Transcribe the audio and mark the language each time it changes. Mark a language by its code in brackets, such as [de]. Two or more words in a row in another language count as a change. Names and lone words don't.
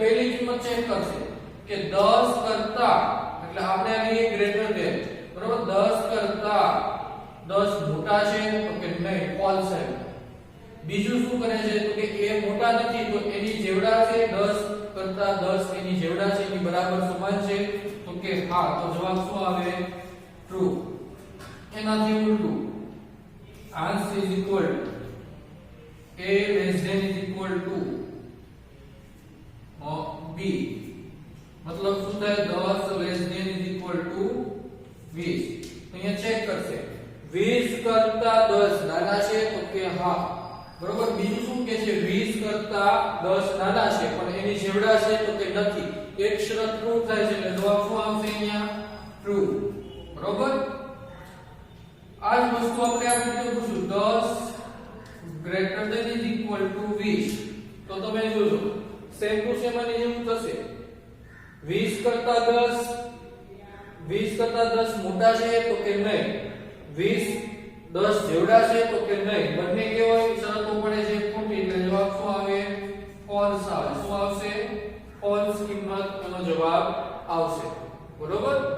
[gu] પહેલી કિંમત ચેક કરશે કે 10 કરતા એટલે આપણે આની [en] greater than [gu] બરોબર 10 કરતા 10 મોટા છે તો કે નહીં ફોલ્સ છે બીજું શું કરે છે તો કે એ મોટા નથી તો એની જેવડા છે 10 કરતા 10 એની જેવડા છે એની બરાબર સમાન છે તો કે હા તો જવાબ શું આવે ટ્રુ એનાથી ઉલટું [en] answer is equal a less than is equal to [gu] b मतलब શું થાય [en] 10 less than is equal to 20 [gu] અહીંયા ચેક કરશે 20 કરતા 10 નાના છે તો કે હા બરોબર બીજું શું કહે છે 20 કરતા 10 નાના છે પણ એની જેવડા છે તો કે નથી એક શરત ટ્રુ થાય છે એટલે જવાબ શું આવશે અહીંયા ટ્રુ બરોબર આ જ વસ્તુ આપણે આ રીતે પૂછ્યું [en] 10 greater than is equal to 20 [gu] તો તમે જોજો [en] same to same [gu] આની જેવું થશે 20 કરતા 10 મોટા છે તો કે નહીં 20 10 જેવડા છે તો કે નહીં બંને કેવા શરતો પડે છે ખોટી એટલે જવાબ શું આવે ફોલ્સ આવે શું આવશે ફોલ્સ કિંમત એનો જવાબ આવશે બરોબર